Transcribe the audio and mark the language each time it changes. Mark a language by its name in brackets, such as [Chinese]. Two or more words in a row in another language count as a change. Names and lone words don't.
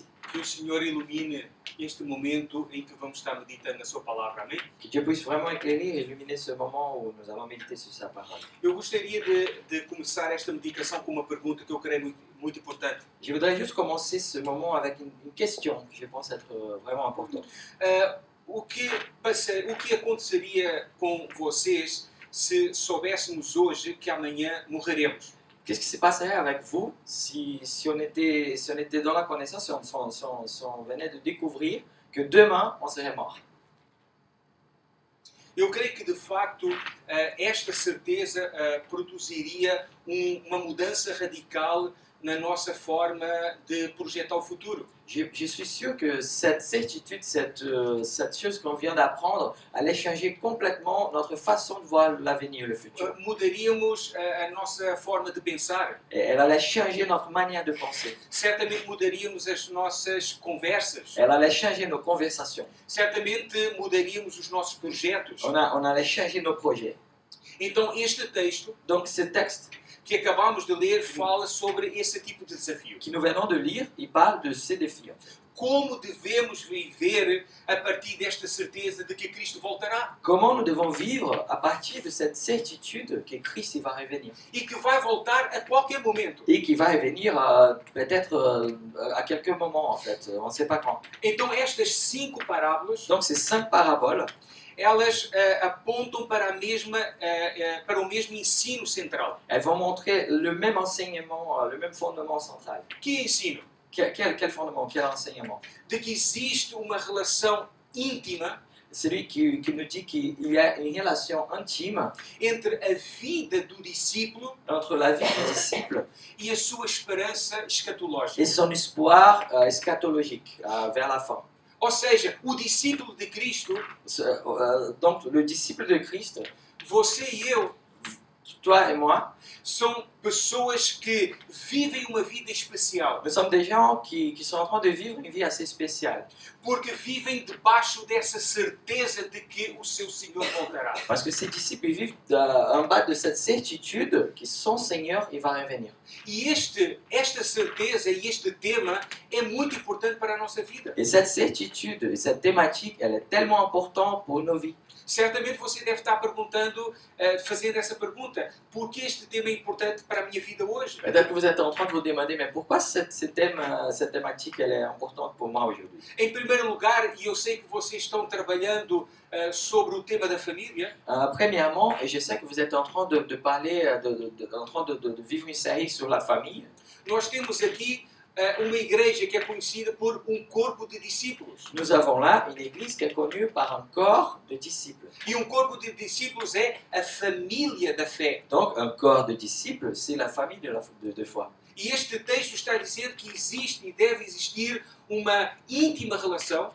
[Portuguese] Que o Senhor ilumine este momento em que vamos estar meditando na sua palavra, amém? [French] Que Dieu puisse vraiment éclairer et illuminer ce moment où nous allons méditer sur sa parole. [Portuguese] Eu gostaria de começar esta meditação com uma pergunta que eu creio muito importante. [French] Je voudrais juste commencer ce moment avec une question que je pense être vraiment importante. [Portuguese] O que aconteceria com vocês se soubéssemos hoje que amanhã morreremos? [French] Qu'est-ce qui se passerait avec vous si on était dans la connaissance, si on venait de découvrir que demain on serait mort? [Portuguese] Eu creio que de facto esta certeza produziria uma mudança radical na nossa forma de projetar o futuro. [French] Je suis sûr que cette certitude, cette chose qu'on vient d'apprendre, allait changer complètement notre façon de voir l'avenir, le futur. [Portuguese] Mudaríamos a nossa forma de pensar. [French] Et elle allait changer notre manière de penser. [Portuguese] Certamente mudaríamos as nossas conversas. [French] Elle allait changer nos conversations. [Portuguese] Certamente mudaríamos os nossos projetos. [French] On allait changer nos projets. [Portuguese] Então este texto, [French] donc ce texte [Portuguese] que acabamos de ler, fala sobre esse tipo de desafio. [French] Que nous venons de lire, il parle de ces défis. [Portuguese] Como devemos viver a partir desta certeza de que Cristo voltará? [French] Comment nous devons vivre à partir de cette certitude que Christ va revenir? [Portuguese] E que vai voltar a qualquer momento. [French] Et qui va revenir peut-être à quelques moments en fait, on ne sait pas quand. [Portuguese] Então estas 5 parábolas, [French] donc ces 5 paraboles, [Portuguese] elas apontam para para o mesmo ensino central. [French] Elles vont montrer le même enseignement, le même fondement central. [Portuguese] Que ensino? [French] Quel fondement, quel enseignement? [Portuguese] De que existe uma relação íntima. [French] Celui qui nous dit qu'il y a une relation intime [Portuguese] entre a vida do discípulo, [French] entre la vie du disciple [Portuguese] e a sua esperança escatológica. [French] Et son espoir eschatologique vers la fin. [Portuguese] Ou seja, o discípulo de Cristo, [French] donc le disciple de Christ, [Portuguese] você e eu, [French] toi et moi, [Portuguese] são pessoas que vivem uma vida especial. [French] Nous sommes des gens qui sont en train de vivre une vie assez spéciale. [Portuguese] Porque vivem debaixo dessa certeza de que o seu Senhor voltará. [French] Parce que ces disciples vivent en bas de cette certitude que son Seigneur il va revenir. [Portuguese] E esta certeza e este tema é muito importante para a nossa vida. [French] Et cette certitude, cette thématique, elle est tellement importante pour nos vies. [Portuguese] Certamente você deve estar perguntando, fazendo essa pergunta, por que este tema é importante para a minha vida hoje? [French] Peut-être que vous êtes en train de vous demander, mais pourquoi cette thématique elle est importante pour moi aujourd'hui? [Portuguese] Em primeiro lugar, e eu sei que vocês estão trabalhando sobre o tema da família. [French] Premièrement, et je sais que vous êtes en train de parler, en train de vivre une série sur la famille. [Portuguese] Nós temos aqui uma igreja que é conhecida por corpo de discípulos. [French] Nous avons là une église qui est connue par un corps de disciples. [Portuguese] E corpo de discípulos é a família da fé. [French] Donc un corps de disciples, c'est la famille de foi. [Portuguese] E este texto está a dizer que existe e deve existir uma íntima relação.